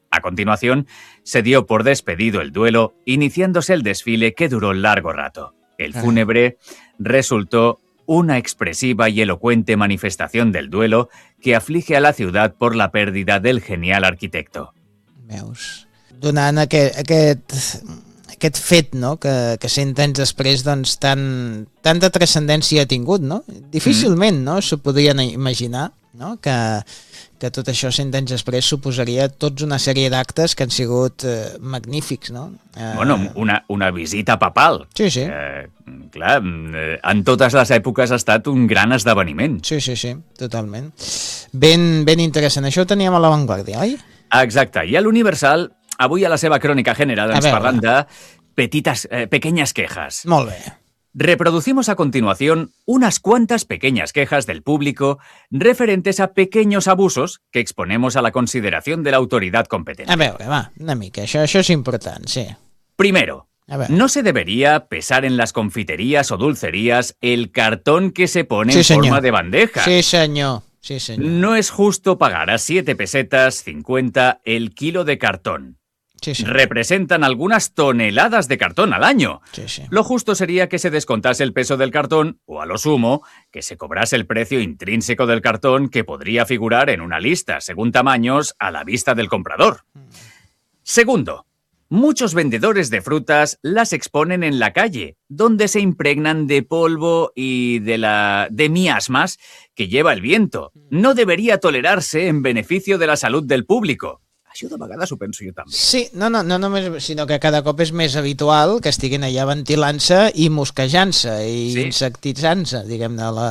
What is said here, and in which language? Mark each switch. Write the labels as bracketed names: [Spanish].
[Spanish] A continuación, se dio por despedido el duelo, iniciándose el desfile que duró largo rato. El fúnebre resultó una expresiva y elocuente manifestación del duelo que aflige a la ciudad por la pérdida del genial arquitecto. Meus. [Catalan] Donant aquest fet, no?, que 100 anys després, doncs, tanta transcendència ha tingut, no? Difícilment, no?, s'ho podrien imaginar, no?, que tot això 100 anys després suposaria tots una sèrie d'actes que han sigut magnífics, no? [Spanish] Bueno, una visita papal. Sí, sí. [Catalan] Clar, en totes les èpoques ha estat un gran esdeveniment. Sí, sí, sí, totalment. Ben interessant. Això ho teníem a La Vanguardia, oi? Exacte. I a l'Universal, avui a la seva crònica general ens parlen de [Spanish] pequeñas quejas. [Catalan] Molt bé. [Spanish] Reproducimos a continuación unas cuantas pequeñas quejas del público referentes a pequeños abusos que exponemos a la consideración de la autoridad competente. [Catalan] A veure, va, una mica, això és important, sí. [Spanish] Primero, no se debería pesar en las confiterías o dulcerías el cartón que se pone en forma de bandeja. Sí, señor. Sí, señor. No es justo pagar a 7 pesetas 50 el kilo de cartón. Sí, sí. Representan algunas toneladas de cartón al año. Sí, sí. Lo justo sería que se descontase el peso del cartón o, a lo sumo, que se cobrase el precio intrínseco del cartón que podría figurar en una lista, según tamaños, a la vista del comprador. Segundo, muchos vendedores de frutas las exponen en la calle, donde se impregnan de polvo y de miasmas que lleva el viento. No debería tolerarse en beneficio de la salud del público. [Catalan] Això de vegades ho penso jo també. Sí, no només, sinó que cada cop és més habitual que estiguin allà ventilant-se i mosquejant-se i insecticant-se, diguem-ne, la